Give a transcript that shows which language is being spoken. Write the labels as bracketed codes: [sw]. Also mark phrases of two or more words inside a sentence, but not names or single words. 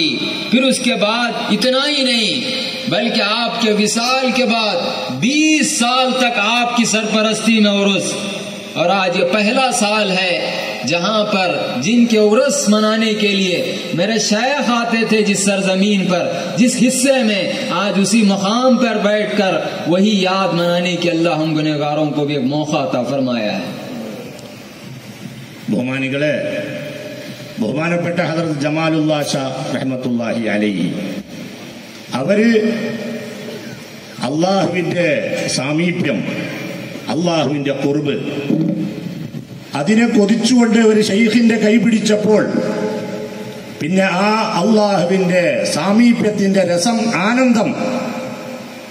[hi] फिर उसके बाद इतना ही नहीं, बल्कि आपके विसाल के बाद 20 साल तक आपकी सरपरस्ती में उर्स, और आज ये पहला साल है जहां पर जिनके उर्स मनाने के लिए मेरे शेख आते थे जिस सरजमीन पर, जिस हिस्से में, आज उसी मकाम पर बैठकर वही याद मनाने की अल्लाह हम गुनहगारों को भी एक मौका अता फरमाया है। [ml] ബഹുമാനികളെ, ബഹുമാനപ്പെട്ട ഹദ്റത്ത് ജമാലുല്ലാ ഷാ [ar] رحمة الله عليه [ml] അവര് അള്ളാഹുവിന്റെ സാമീപ്യം, അള്ളാഹുവിന്റെ ഖുർബ്, അതിനെ കൊതിച്ചുകൊണ്ട് ഒരു ശൈഖിന്റെ കൈ പിടിച്ചപ്പോൾ പിന്നെ ആ അള്ളാഹുവിന്റെ സാമീപ്യത്തിന്റെ രസം, ആനന്ദം